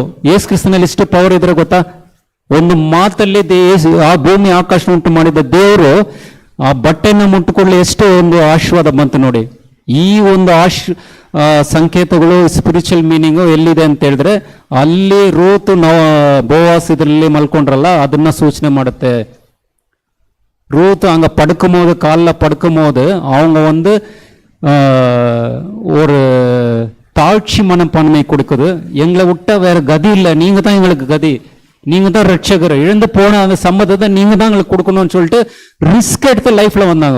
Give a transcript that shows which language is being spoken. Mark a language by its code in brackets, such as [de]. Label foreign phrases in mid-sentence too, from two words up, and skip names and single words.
[kn] ಯೇಸು ಕ್ರಿಸ್ತನಲ್ಲಿ ಎಷ್ಟು ಪವರ್ ಇದ್ರೆ ಗೊತ್ತಾ? ಒಂದು ಮಾತಲ್ಲಿ ಆ ಭೂಮಿ ಆಕಾಶ ಉಂಟು ಮಾಡಿದ ದೇವರು ಆ ಬಟ್ಟೆನ ಮುಟ್ಟುಕೊಳ್ಳಿ ಎಷ್ಟು ಒಂದು ಆಶೀರ್ವಾದ ಬಂತು ನೋಡಿ. ಈ ಒಂದು ಸಂಕೇತಗಳು, [en] spiritual meaning [kn] ಎಲ್ಲಿದೆ ಅಂತ ಹೇಳಿದ್ರೆ ಅಲ್ಲಿ ರೂತ್ ಬೋವಾಸ್ ಇದರಲ್ಲಿ ಮಲ್ಕೊಂಡ್ರಲ್ಲ ಅದನ್ನ ಸೂಚನೆ ಮಾಡುತ್ತೆ. [ta] ரூத் அங்க படுக்கும்போது, காலில் படுக்கும்போது அவங்க வந்து ஒரு தாழ்ச்சி மனப்பான்மை கொடுக்குது. எங்களை விட்டா வேற கதி இல்லை, நீங்க தான் எங்களுக்கு கதி, நீங்க தான் ரட்சகர், இழந்து போன அந்த சம்மதத்தை நீங்க தான் எங்களுக்கு கொடுக்கணும்னு சொல்லிட்டு ரிஸ்க் எடுத்து லைஃப்ல வந்தாங்க.